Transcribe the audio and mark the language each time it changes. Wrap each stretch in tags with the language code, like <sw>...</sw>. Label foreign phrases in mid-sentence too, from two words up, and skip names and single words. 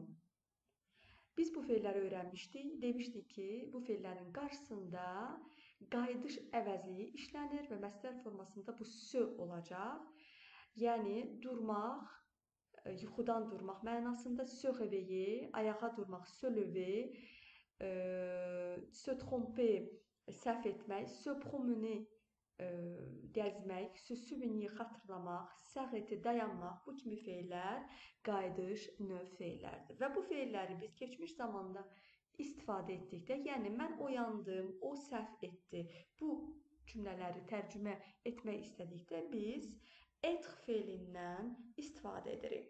<az>Biz bu feilləri öyrənmişdik. Demişdik ki, bu feillərin qarşısında qayıdış əvəzliyi işlənir və məsdər formasında bu sö olacaq. Yəni, durmaq, yuxudan durmaq mənasında</az> <fr>se réveiller,</fr> <az>ayağa durmaq</az> <fr>se lever, se tromper,</fr> <az>səhv etmək,</az> <fr>se promener, gəzmək, se souvenir,</fr> <az>xatırlamaq, s'arrêter, dayanmaq, bu kimi feillər qayıdış növ feillərdir. Və bu feilləri biz keçmiş zamanda istifadə etdikdə, yəni mən oyandım, o səhv etdi, bu cümlələri tərcümə etmək istədikdə biz etq feilindən istifadə edirik.</az>